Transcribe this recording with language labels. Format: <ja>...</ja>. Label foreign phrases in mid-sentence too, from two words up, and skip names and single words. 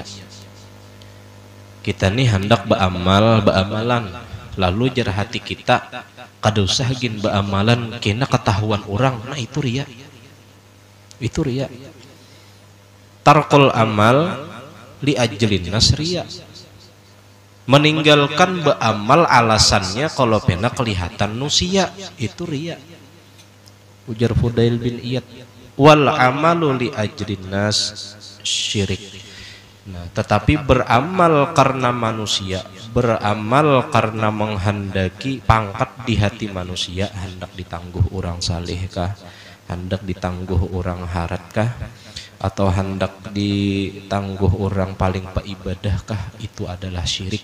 <bjn>Kita nih hendak beamalan, lalu jar hati kita kada usah gin beamalan kena ketahuan orang, nah itu ria. Itu ria.</bjn> <ar>ترك العمل لأجل الناس رياء,</ar> <bjn>meninggalkan beamal alasannya kalau pena kelihatan nusia, itu ria.</bjn> <ar>Ujar Fudail bin Iyad, والعمل لأجل الناس شرك.</ar> <bjn>Nah, tetapi beramal karena manusia, beramal karena menghendaki pangkat di hati manusia, hendak ditangguh orang saleh kah, hendak ditangguh orang harat kah, atau hendak ditangguh orang paling ibadah kah, itu adalah syirik.</bjn>